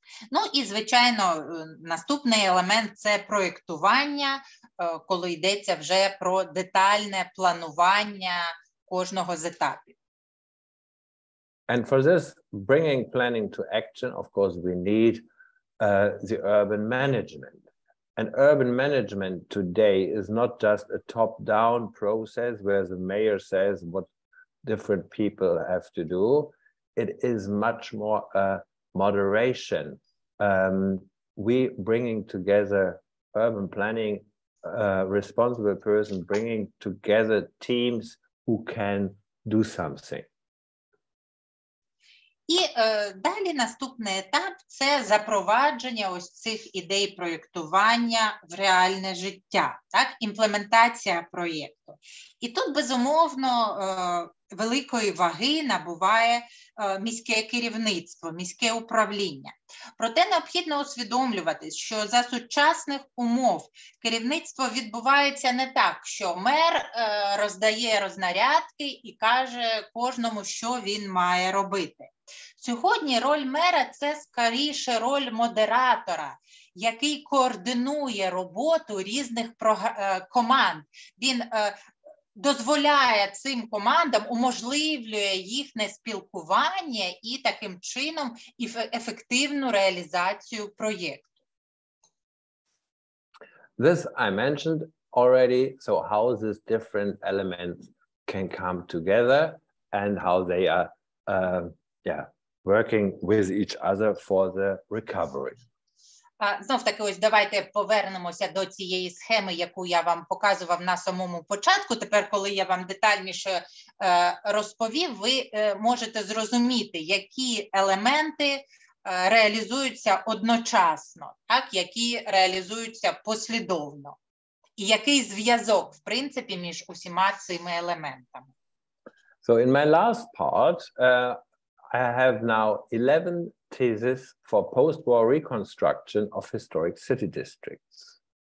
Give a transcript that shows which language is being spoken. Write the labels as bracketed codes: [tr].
[uk] Ну і, звичайно, наступний елемент – це проєктування, коли йдеться вже про детальне планування кожного з етапів. [en] And for this, bringing planning to action, of course, we need the urban management. And urban management today is not just a top-down process where the mayor says what different people have to do. It is much more a moderation. We bringing together urban planning, responsible person bringing together teams who can do something. [uk] І далі наступний етап – це запровадження ось цих ідей проєктування в реальне життя, так? Імплементація проєкту. І тут, безумовно, великої ваги набуває міське керівництво, міське управління. Проте необхідно усвідомлювати, що за сучасних умов керівництво відбувається не так, що мер роздає рознарядки і каже кожному, що він має робити. Сьогодні роль мера – це скоріше роль модератора, який координує роботу різних команд. Він дозволяє цим командам, уможливлює їхнє спілкування і таким чином ефективну реалізацію проєкту. [en] This I mentioned already, so how these different elements can come together and how they are working with each other for the recovery. [uk] Знов таки, ось давайте повернемося до цієї схеми, яку я вам показував на самому початку. Тепер, коли я вам детальніше розповів, ви можете зрозуміти, які елементи реалізуються одночасно, так, які реалізуються послідовно. І який зв'язок, в принципі, між усіма цими елементами. [en] So in my last part, I have now 11 theses for post-war reconstruction of historic city districts.